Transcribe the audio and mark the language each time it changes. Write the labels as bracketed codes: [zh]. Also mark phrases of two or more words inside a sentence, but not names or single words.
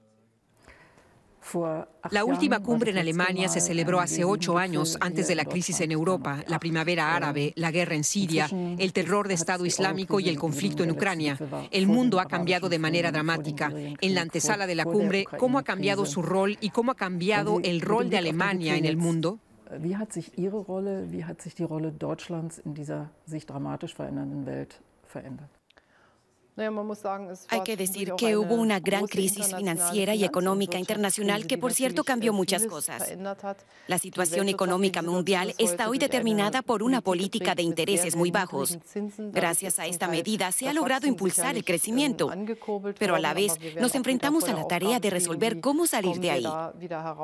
[es] La última cumbre en Alemania se celebró hace 8 años, antes de la crisis en Europa, la primavera árabe, la guerra en Siria, el terror de Estado Islámico y el conflicto en Ucrania. El mundo ha cambiado de manera dramática. En la antesala de la cumbre, ¿cómo ha cambiado su rol y cómo ha cambiado el rol de Alemania en el mundo? [de] Wie hat sich Ihre Rolle, wie hat sich die Rolle Deutschlands in dieser sich dramatisch verändernden Welt verändert? [es] Hay que decir que hubo una gran crisis financiera y económica internacional que, por cierto, cambió muchas cosas. La situación económica mundial está hoy determinada por una política de intereses muy bajos. Gracias a esta medida se ha logrado impulsar el crecimiento, pero a la vez nos enfrentamos a la tarea de resolver cómo salir de ahí.